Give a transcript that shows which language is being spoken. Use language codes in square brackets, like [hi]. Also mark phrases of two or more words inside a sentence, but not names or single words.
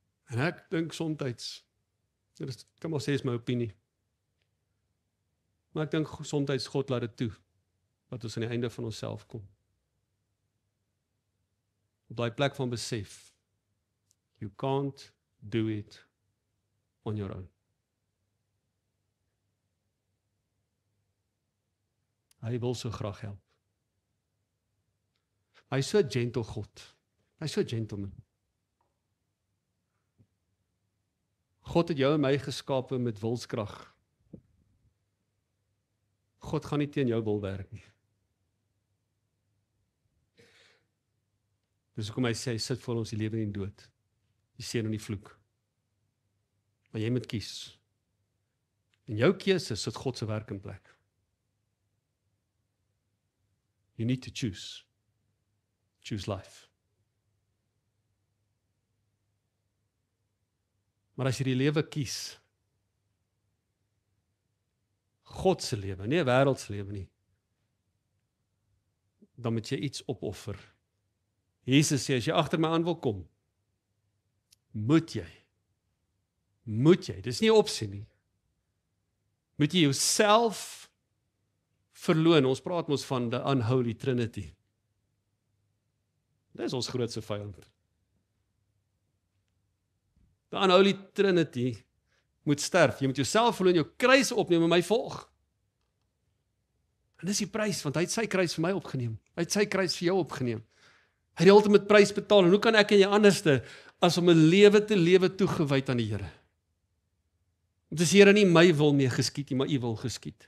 [af] En ek dink soms, dit kan maar sê is my opinie, maar ek dink soms God laat dit toe, dat ons aan die einde van onsself kom. Op daai plek van besef, [en] you can't do it on your own. [af] Hy wil so graag help. Hy is so 'n gentle God. Hy is so 'n gentleman. God het jou en my geskape met wilskrag. God gaan nie teen jou wil werk nie. Dis hoekom hy sê, hy sit voor ons die lewe en die dood, die seën en die vloek. Maar jy moet kies. En jou keuse sit God se werk in plek. [en] You need to choose. Choose life. [af] Maar as jy die lewe kies, God se lewe, nie 'n wêreldse lewe nie, dan moet jy iets opoffer. Jesus sê, as jy agter my aan wil kom, moet jy, dis nie 'n opsie nie, moet jy jouself verloon. Ons praat mos van [en] the unholy trinity. [af] Dit is ons grootste vyand. [en] The unholy trinity [af] moet sterf. Jy moet jouself verloon, jou kruis opneem en my volg. En dis die prys, want hy het sy kruis vir my opgeneem. Hy het sy kruis vir jou opgeneem. Hy het die ultimate prys betaal. En hoe kan ek en jy anderste as om 'n lewe te lewe toegewyd aan die Here? Want as Here nie my wil mee geskied nie, maar U wil geskied.